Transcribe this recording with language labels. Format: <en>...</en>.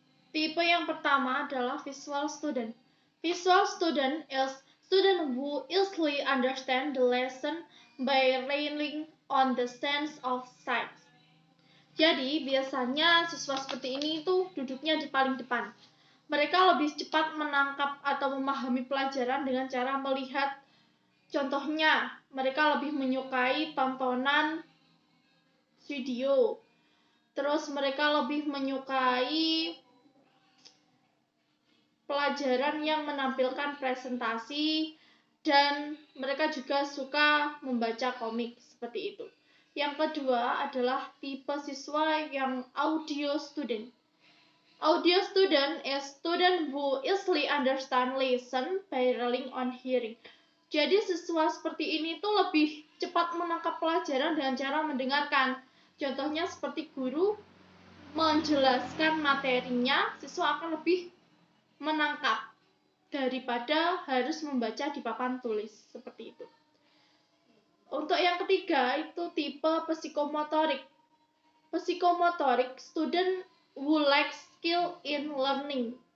<id>Tipe yang pertama adalah visual student.</id> <en>Visual student is student who easily understand the lesson by relying on the sense of sight.</en> <id>Jadi, biasanya siswa seperti ini itu duduknya di paling depan. Mereka lebih cepat menangkap atau memahami pelajaran dengan cara melihat. Contohnya, mereka lebih menyukai tontonan video. Terus mereka lebih menyukai pelajaran yang menampilkan presentasi, dan mereka juga suka membaca komik seperti itu. Yang kedua adalah tipe siswa yang audio student.</id> <en>Audio student is student who easily understand lesson by relying on hearing.</en> <id>Jadi siswa seperti ini tuh lebih cepat menangkap pelajaran dengan cara mendengarkan. Contohnya seperti guru menjelaskan materinya, siswa akan lebih menangkap dari daripada harus membaca di papan tulis seperti itu. Untuk yang ketiga itu tipe psikomotorik.</id> <en>Psikomotorik, student who lack skill in learning.</en>